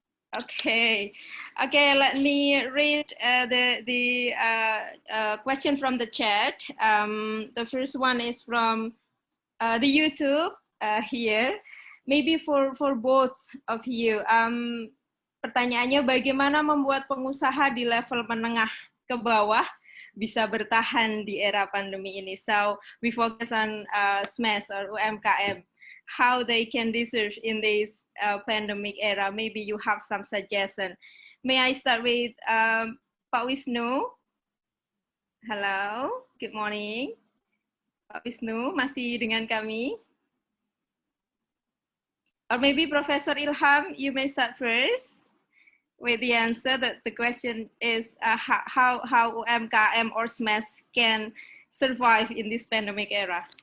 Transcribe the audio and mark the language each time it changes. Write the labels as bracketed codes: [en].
[en] Okay, let me read the question from the chat. The first one is from the YouTube here. Maybe for both of you. [id] Pertanyaannya, bagaimana membuat pengusaha di level menengah ke bawah bisa bertahan di era pandemi ini? [en] So we focus on SMEs or UMKM. How they can deserve in this pandemic era. Maybe you have some suggestion. May I start with Pak Wisnu? Hello, good morning. [id] Pak Wisnu, masih dengan kami? [en] Or maybe Professor Ilham, you may start first with the answer. That the question is how UMKM or SMEs can survive in this pandemic era.